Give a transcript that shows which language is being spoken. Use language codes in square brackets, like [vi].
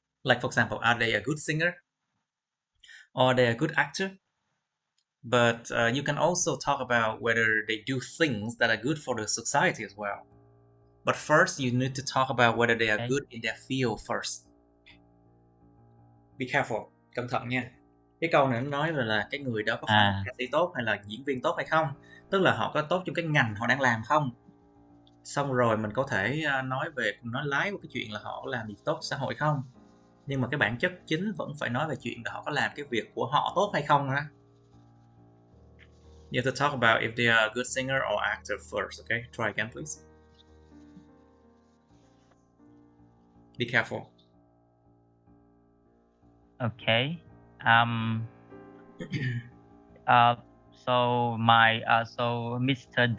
[en] Like, for example, are they a good singer? Or they a good actor? But you can also talk about whether they do things that are good for the society as well. But first, you need to talk about whether they are good in their field first. Be careful, [vi] cẩn thận nha. Cái câu này nó nói là cái người đó có phải là ca sĩ tốt hay là diễn viên tốt hay không. Tức là họ có tốt trong cái ngành họ đang làm không. Xong rồi mình có thể nói lái vào cái chuyện là họ làm gì tốt xã hội không. Nhưng mà cái bản chất chính vẫn phải nói về chuyện là họ có làm cái việc của họ tốt hay không đó. [en] You have to talk about if they are a good singer or actor first, okay? Try again, please. Be careful. Okay. So Mr.